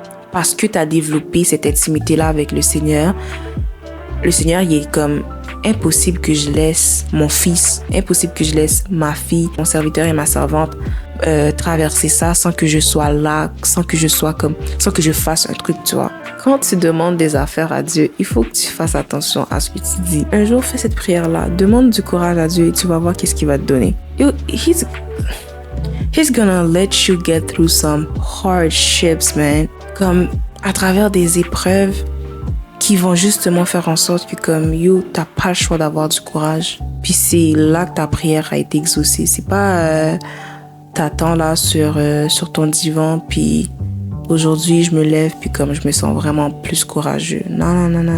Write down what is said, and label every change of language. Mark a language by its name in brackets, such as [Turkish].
[French] Parce que tu as développé cette intimité-là avec le Seigneur, il est comme impossible que je laisse mon fils, impossible que je laisse ma fille, mon serviteur et ma servante traverser ça sans que je sois là, sans que je fasse un truc, tu vois. Quand tu demandes des affaires à Dieu, il faut que tu fasses attention à ce que tu dis. Un jour, fais cette prière-là, demande du courage à Dieu et tu vas voir qu'est-ce qu'il va te donner. [English] He's gonna let you get through some hardships, man. [French] Comme à travers des épreuves qui vont justement faire en sorte que comme t'as pas le choix d'avoir du courage. Puis c'est là que ta prière a été exaucée. C'est pas t'attends là sur ton divan puis aujourd'hui je me lève puis comme je me sens vraiment plus courageux. Non.